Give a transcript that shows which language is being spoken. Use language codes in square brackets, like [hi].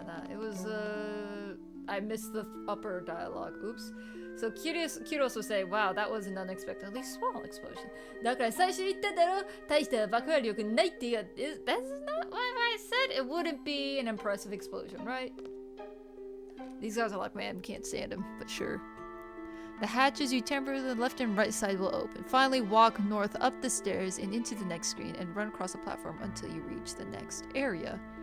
[en] It was, I missed the upper dialogue. Oops. So Kyros will say, wow, that was an unexpectedly small explosion. [ja] だから最初言っただろ大した爆破力ないって言う。 [en] That's not what I said. It wouldn't be an impressive explosion, right? These guys are like, man, we can't stand him, but sure. The hatches you temper the left and right side will open. Finally, walk north up the stairs and into the next screen and run across the platform until you reach the next area.